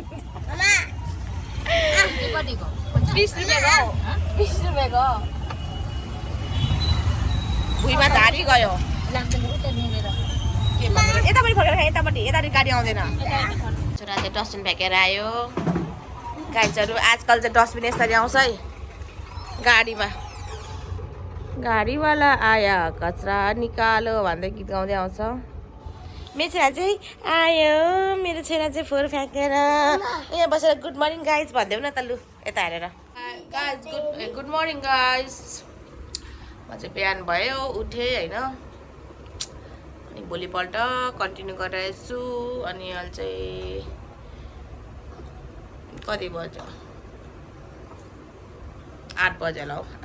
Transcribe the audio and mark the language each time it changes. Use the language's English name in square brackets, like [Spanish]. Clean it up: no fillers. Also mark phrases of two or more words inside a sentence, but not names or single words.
[Nepali] 20 रुपियाँको 20 रुपियाँको भुइँमा झारी गयो यतापट्टि फर्केर खाएँ यतापट्टि गाडी आउँदैन छोराले डस्टबिन फ्याँकेर आयो गाइजहरू आजकल चाहिँ डस्टबिन यसरी आउँछ है गाडीमा [Hindi] गाडीवाला आया कचरा निकालो [Nepali] भन्दै गीत गाउँदै आउँछ मेरो छोरा चाहिँ आयो मेरो छोरा चाहिँ फोहोर फ्याँकेर यहाँ बसेर [English] good morning guys [Nepali] भनिदेऊ न त लु यता हेरेर [English] guys good morning guys [Nepali] म चाहिँ बिहान भयो उठेँ होइन अनि भोलिपल्ट कन्टिन्यू गरिरहेछु अनि अहिले चाहिँ कति बज्यो 8 बज्यो होला हौ